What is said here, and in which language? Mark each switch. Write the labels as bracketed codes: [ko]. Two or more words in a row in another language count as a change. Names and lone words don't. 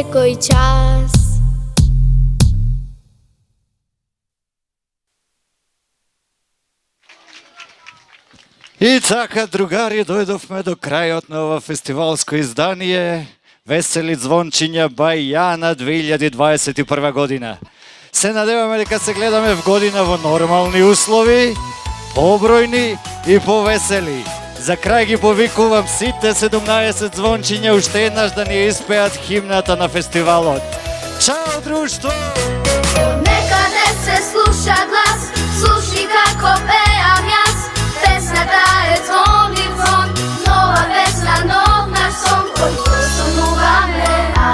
[mk] свој час. И така, другари, дојдовме до крајот на ова фестивалско издание Весели звончиња бај Јана 2021 година. Се надеваме дека се гледаме в година во нормални услови, побројни и повесели. За крај ги повикувам сите 17 звончиња уште еднаш да ни испеат химната на фестивалот. Чао, друштво! Некаде се слуша глас, слуши како пеам јас. Песната е звон и звон, нова песна, нов наш сон, кои то сонуваме.